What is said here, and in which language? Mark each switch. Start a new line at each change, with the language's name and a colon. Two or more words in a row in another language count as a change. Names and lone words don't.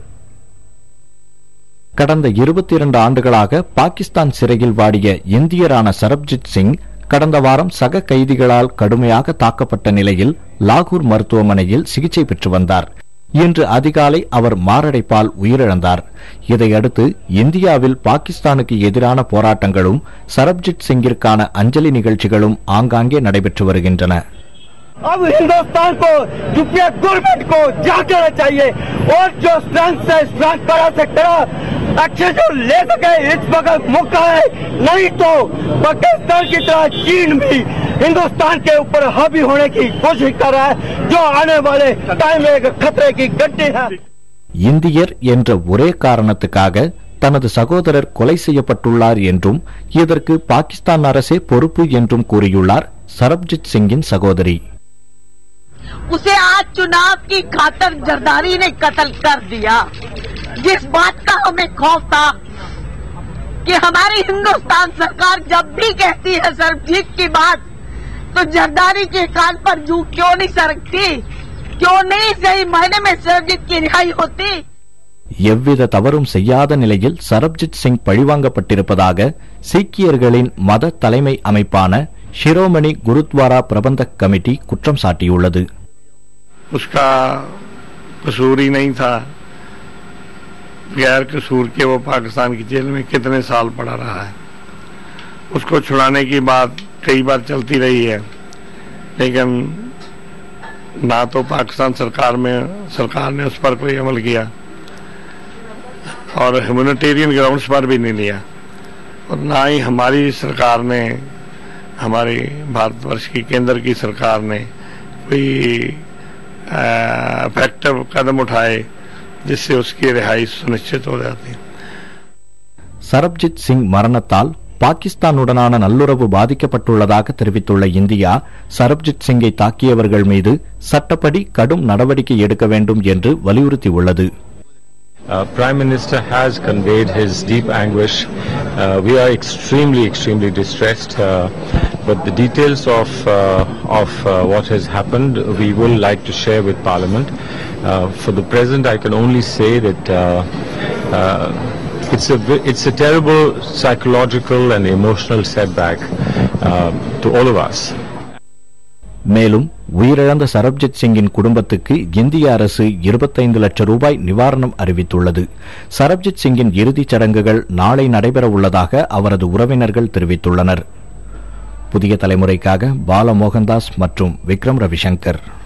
Tamil: கடந்த 22 ஆண்டுகளாக பாகிஸ்தான் சிறையில் வாடிய இந்தியரான சரப்ஜித் சிங் கடந்த வாரம் சக கைதிகளால் கடுமையாக தாக்கப்பட்ட நிலையில் லாகூர் மருத்துவமனையில் சிகிச்சை பெற்று வந்தார். இன்று அதிகாலை அவர் மாரடைப்பால் உயிரிழந்தார். இதையடுத்து இந்தியாவில் பாகிஸ்தானுக்கு எதிரான போராட்டங்களும் சரப்ஜித் சிங்கிற்கான அஞ்சலி நிகழ்ச்சிகளும் ஆங்காங்கே நடைபெற்று வருகின்றன.
Hindi: अब हिंदुस्तान को यूपीए गवर्नमेंट को जागना चाहिए और जो स्ट्रेंथ से स्ट्रेंथ करा से करा एक्शन जो ले सके इस वक्त मौका है, नहीं तो पाकिस्तान की तरह चीन भी हिंदुस्तान के ऊपर हावी होने की कोशिश कर रहा है, जो आने वाले टाइम में खतरे की घंटी है.
Tamil: இந்தியர் என்ற ஒரே காரணத்துக்காக தனது சகோதரர் கொலை செய்யப்பட்டுள்ளார் என்றும் இதற்கு பாகிஸ்தான் அரசே பொறுப்பு என்றும் கூறியுள்ளார் சரப்ஜித் சிங்கின் சகோதரி.
Hindi: उसे आज चुनाव की खातर जरदारी ने कत्ल कर दिया. जिस बात का हमें खौफ था कि हमारी हिंदुस्तान सरकार जब भी कहती है सरबजीत की बात तो जरदारी के कान पर जू क्यों नहीं सरकती, क्यों नहीं सही महीने में सरबजीत की रिहाई होती.
Tamil: எவ்வித தவறும் செய்யாத நிலையில் சரப்ஜித் சிங் பழிவாங்கப்பட்டிருப்பதாக சீக்கியர்களின் மத தலைமை அமைப்பான ஷிரோமணி குருத்வாரா பிரபந்தக் கமிட்டி குற்றம் சாட்டியுள்ளது.
Hindi: उसका कसूर ही नहीं था, गैर कसूर के वो पाकिस्तान की जेल में कितने साल पड़ा रहा है. उसको छुड़ाने की बात कई बार चलती रही है, लेकिन ना तो पाकिस्तान सरकार ने उस पर कोई अमल किया और
English: humanitarian grounds
Hindi: पर भी नहीं लिया, और ना ही हमारी सरकार ने, हमारी भारतवर्ष की केंद्र की सरकार ने कोई इफेक्टिव कदम उठाए जिससे उसकी रिहाई सुनिश्चित हो जाती.
Tamil: சரப்ஜித் சிங் மரணத்தால் பாகிஸ்தானுடனான நல்லுறவு பாதிக்கப்பட்டுள்ளதாக தெரிவித்துள்ள இந்தியா சரப்ஜித் சிங்கை தாக்கியவர்கள் மீது சட்டப்படி கடும் நடவடிக்கை எடுக்க வேண்டும் என்று வலியுறுத்தியுள்ளது.
English: Prime Minister has conveyed his deep anguish. We are extremely distressed. But the details of what has happened, we will like to share with Parliament. For the present, I can only say that it's a terrible psychological and emotional setback to all of us.
Tamil: மேலும் உயிரிழந்த சரப்ஜித் சிங்கின் குடும்பத்துக்கு இந்திய அரசு 25 லட்சம் ரூபாய் நிவாரணம் அறிவித்துள்ளது. சரப்ஜித் சிங்கின் இறுதிச் சடங்குகள் நாளை நடைபெற உள்ளதாக அவரது உறவினர்கள் தெரிவித்துள்ளனர். புதிய தலைமுறைக்காக பால மோகன்தாஸ் மற்றும் விக்ரம் ரவிசங்கர்.